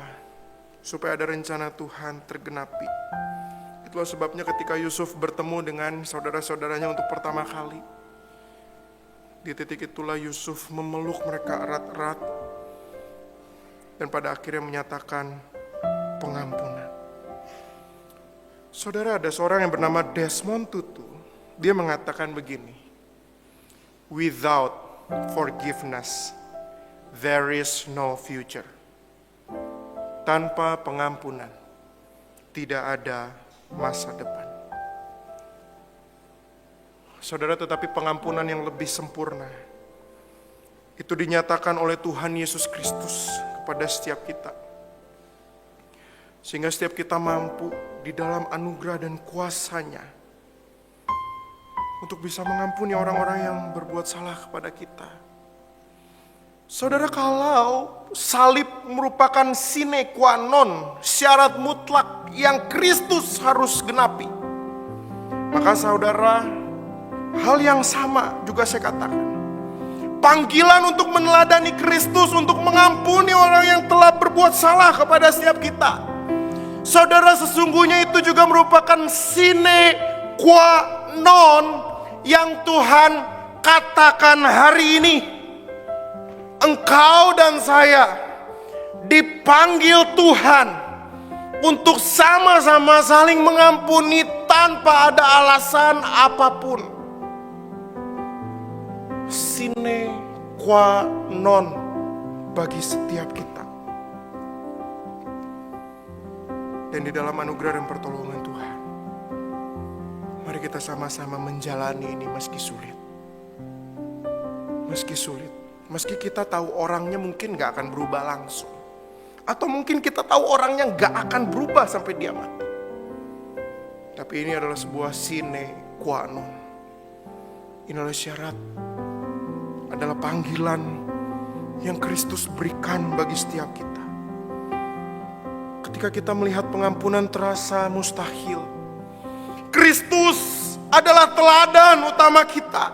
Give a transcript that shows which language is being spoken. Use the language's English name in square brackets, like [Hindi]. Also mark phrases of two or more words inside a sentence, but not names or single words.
[Indonesian] Supaya ada rencana Tuhan tergenapi. Itulah sebabnya ketika Yusuf bertemu dengan saudara-saudaranya untuk pertama kali, di titik itulah Yusuf memeluk mereka erat-erat dan pada akhirnya menyatakan pengampunan. Saudara, ada seorang yang bernama Desmond Tutu. Dia mengatakan begini, [English] without forgiveness, there is no future. [Indonesian] Tanpa pengampunan, tidak ada masa depan. Saudara, tetapi pengampunan yang lebih sempurna, itu dinyatakan oleh Tuhan Yesus Kristus kepada setiap kita. Sehingga setiap kita mampu di dalam anugerah dan kuasa-Nya untuk bisa mengampuni orang-orang yang berbuat salah kepada kita. Saudara, kalau salib merupakan [Latin] sine qua non, [Indonesian] syarat mutlak yang Kristus harus genapi, maka saudara, hal yang sama juga saya katakan. Panggilan untuk meneladani Kristus, untuk mengampuni orang yang telah berbuat salah kepada setiap kita. Saudara, sesungguhnya itu juga merupakan [Latin] sine qua non [Indonesian] yang Tuhan katakan hari ini. Engkau dan saya dipanggil Tuhan untuk sama-sama saling mengampuni tanpa ada alasan apapun. [Latin] Sine qua non [Indonesian] bagi setiap kita. Dan di dalam anugerah dan pertolongan Tuhan, mari kita sama-sama menjalani ini meski sulit. Meski sulit. Meski kita tahu orangnya mungkin gak akan berubah langsung. Atau mungkin kita tahu orangnya gak akan berubah sampai dia mati. Tapi ini adalah sebuah [Latin] sine qua non. [Indonesian] Ini adalah syarat, adalah panggilan yang Kristus berikan bagi setiap kita. Ketika kita melihat pengampunan terasa mustahil, Kristus adalah teladan utama kita.